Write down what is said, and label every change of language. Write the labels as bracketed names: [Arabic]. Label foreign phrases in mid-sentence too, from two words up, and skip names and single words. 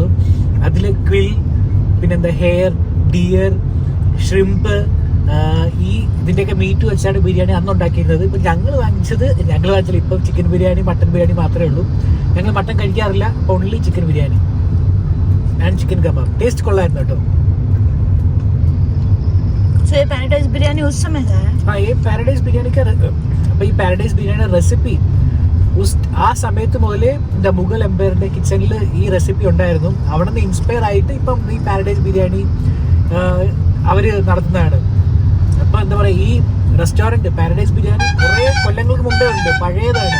[Malayalam] അതിൽ ക്വിൽ, പിന്നെന്താ ഹെയർ, ഡിയർ, ഷ്രിമ്പ്, ഈ ഇതിന്റെയൊക്കെ മീറ്റ് വെച്ചാണ് ബിരിയാണി അന്ന് ഉണ്ടാക്കിയിരുന്നത്. ഇപ്പം ഞങ്ങൾ വാങ്ങിച്ചത് ഇപ്പം ചിക്കൻ ബിരിയാണി, മട്ടൻ ബിരിയാണി മാത്രമേ ഉള്ളൂ. ഞങ്ങൾ മട്ടൻ കഴിക്കാറില്ല, [English] only chicken biryani and chicken kabab. [Malayalam] ടേസ്റ്റ് കൊള്ളായിരുന്നു കേട്ടോ. [Hindi] पैराडाइज बिरयानी उस समय का है. हाँ, ये पैराडाइज बिरयानी का [Malayalam] അപ്പോൾ ഈ പാരഡൈസ് ബിരിയാണിയുടെ റെസിപ്പി ആ സമയത്ത് മുതലേ എന്താ മുഗൾ എംപയറിന്റെ കിച്ചണിൽ ഈ റെസിപ്പി ഉണ്ടായിരുന്നു. അവിടെ നിന്ന് ഇൻസ്പയർ ആയിട്ട് ഇപ്പം ഈ പാരഡൈസ് ബിരിയാണി അവര് നടത്തുന്നതാണ്. അപ്പൊ എന്താ പറയാ, ഈ റെസ്റ്റോറന്റ് പാരഡൈസ് ബിരിയാണി കുറെ കൊല്ലങ്ങൾക്ക് മുമ്പേ ഉണ്ട്, പഴയതാണ്.